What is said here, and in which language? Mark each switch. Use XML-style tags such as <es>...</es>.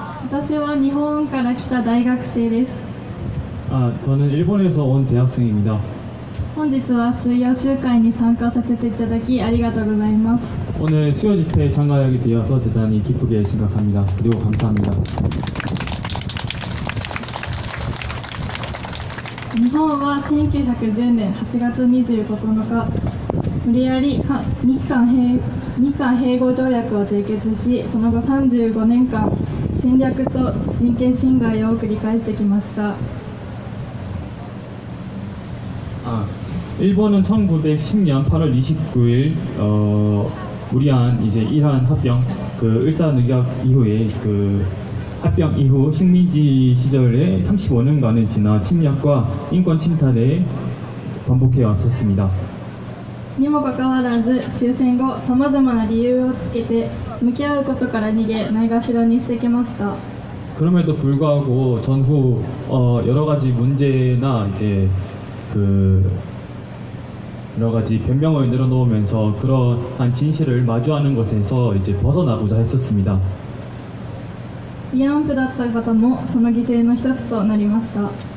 <ja>私は日本から来た大学生です。</ja> <ko>저는 일본에서 온 대학생입니다.</ko> <ja>本日は水曜集会に参加させていただきありがとうございます。</ja> <ko>오늘 수요 집회에 참가하게 되어서 대단히 기쁘게 생각합니다. 그리고 감사합니다.</ko> <ja>日本は1910年8月29日、無理やり日韓併合条約を締結し、その後35年間、侵略と人権侵害を繰り返してきました。</ja> <ko>일본은 1910년 8월 29일 무리한 이제 이란 합병 그 일사늑약 이후에 그 합병 이후 식민지 시절에 35년간을 지나 침략과 인권 침탈에 반복해 왔었습니다.</ko> <ja>にもかかわらず終戦後さまざまな理由をつけて向き合うことから逃げないがしろにしてきました。</ja> <ko>그럼에도 불구하고 전후 여러 가지 문제나 이제 그 여러 가지 변명을 늘어놓으면서 그러한 진실을 마주하는 것에서 이제 벗어나고자 했었습니다.</ko> <ja>慰安婦だった方もその犠牲の一つとなりました。</ja>